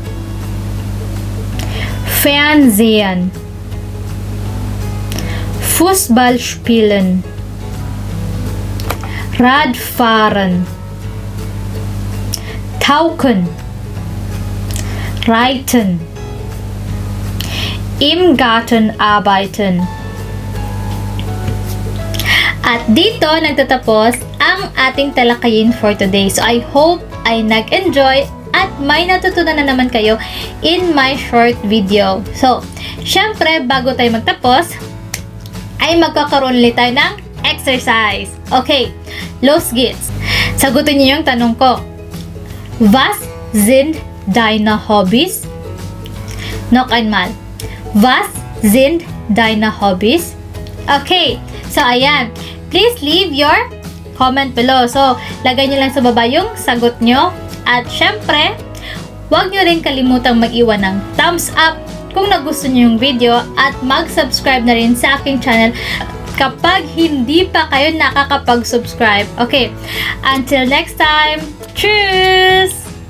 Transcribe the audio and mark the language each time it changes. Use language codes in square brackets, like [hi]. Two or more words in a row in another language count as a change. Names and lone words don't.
[de] Fernsehen, Fußball spielen, Radfahren, tauchen, reiten, im Garten arbeiten. [tl] At dito nagtatapos ang ating talakayin [en] for today. So I hope [tl] ay nag-enjoy at may natutunan na naman kayo [en] in my short video. [tl] So, syempre bago tayo magtapos, ay magkakaroon ulit tayo ng exercise. [de] Okay, los geht's. [tl] Sagutin niyo yung tanong ko. [de] Was sind deine Hobbys? Noch einmal. Was sind deine Hobbys? [tl] Okay, so ayan. [en] Please leave your comment below. [tl] So, lagay nyo lang sa baba yung sagot nyo. At syempre, huwag nyo rin kalimutang mag-iwan ng [en] thumbs up [tl] kung nagustuhan nyo yung video at mag-subscribe na rin sa aking channel kapag hindi pa kayo nakakapag-subscribe. [en] Okay, until next time, cheers!